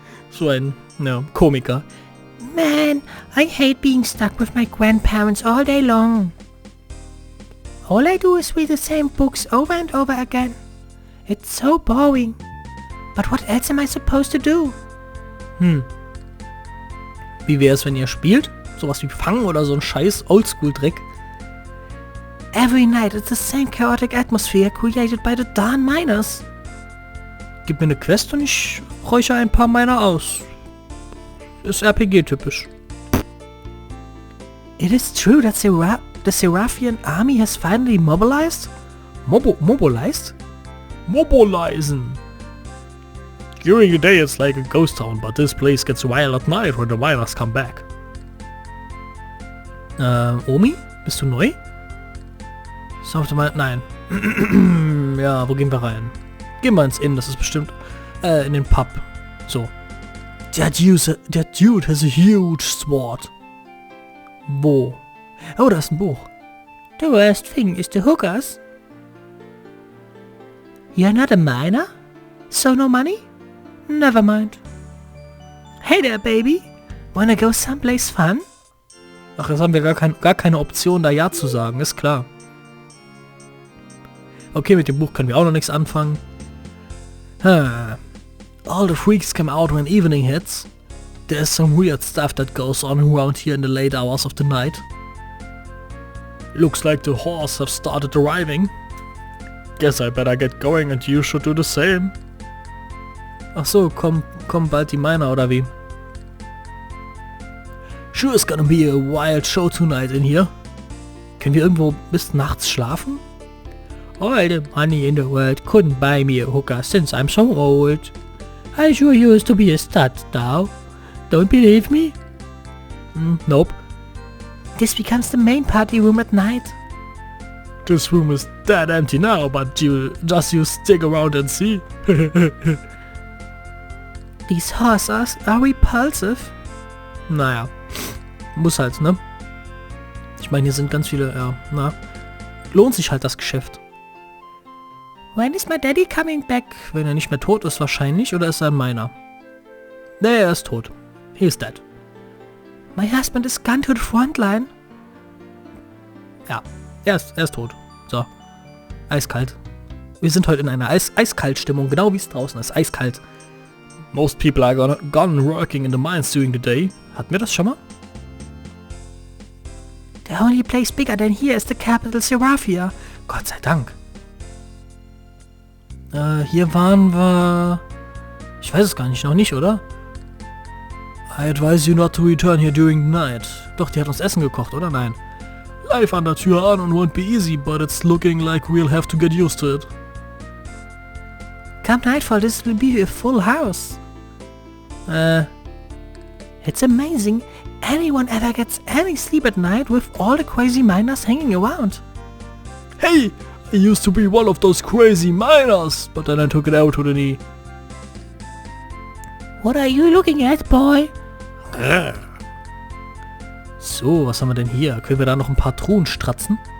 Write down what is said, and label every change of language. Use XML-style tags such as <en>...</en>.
<de>So ein, Komiker.</de> <en>Man, I hate being stuck with my grandparents all day long. All I do is read the same books over and over again. It's so boring. But what else am I supposed to do?</en> <de>Wie wäre es, wenn ihr spielt? Sowas wie Fangen oder so ein scheiß Oldschool-Dreck.</de> <en>Every night it's the same chaotic atmosphere created by the darn miners.</en> <de>Gib mir eine Quest und ich räuchere ein paar Miner aus. Ist RPG-typisch.</de> <en>It is true that the Seraphian army has finally mobilized? Mobilized? Mobilizen! During the day it's like a ghost town, but this place gets wild at night when the miners come back.</en> <de>Omi? Bist du neu? Nein. Ja, wo gehen wir rein? Gehen wir ins Inn, das ist bestimmt in den Pub. So. Der Dude</de> <en>has a huge sword.</en> <de>Wo? Oh, da ist ein Buch.</de> <en>The worst thing is the hookers. You're not a miner? So no money? Never mind. Hey there, baby. Wanna go someplace fun?</en> <de>Ach, jetzt haben wir gar keine Option, da Ja zu sagen, ist klar. Okay, mit dem Buch können wir auch noch nichts anfangen.</de> <en>All the freaks come out when evening hits. There's some weird stuff that goes on around here in the late hours of the night. Looks like the horse have started arriving. Guess I better get going and you should do the same.</en> <de>Ach so, kommen bald die Miner oder wie?</de> <en>Sure is gonna be a wild show tonight in here.</en> <de>Können wir irgendwo bis nachts schlafen?</de> <en>All the money in the world couldn't buy me a hooker since I'm so old. I sure used to be a stud now. Don't believe me? Nope. This becomes the main party room at night. This room is dead empty now, but you stick around and see. These horses are repulsive.</en> <de>Naja, muss halt, ne? Ich meine, hier sind ganz viele, lohnt sich halt das Geschäft.</de> <en>When is my daddy coming back?</en> <de>Wenn er nicht mehr tot ist wahrscheinlich, oder ist er ein Miner? Nee, er ist tot.</de> <en>He is dead. My husband is gone to the front line.</en> <de>Ja, er ist tot. So. Eiskalt. Wir sind heute in einer Eiskalt-Stimmung, genau wie es draußen ist. Eiskalt.</de> <en>Most people are gone working in the mines during the day.</en> <de>Hatten wir das schon mal?</de> <en>The only place bigger than here is the capital Seraphia.</en> <de>Gott sei Dank. Hier waren wir... Ich weiß es gar nicht, noch nicht, oder?</de> <en>I advise you not to return here during the night.</en> <de>Doch, die hat uns Essen gekocht, oder? Nein.</de> <en>Life</en> <de>an der Tür an und</de> <en>won't be easy, but it's looking like we'll have to get used to it. Come nightfall, this will be a full house. It's amazing. Anyone ever gets any sleep at night with all the crazy miners hanging around. Hey! I used to be one of those crazy miners, but then I took it out to the knee. What are you looking at, boy?</en> <de>So, was haben wir denn hier? Können wir da noch ein paar Truhen stratzen?</de>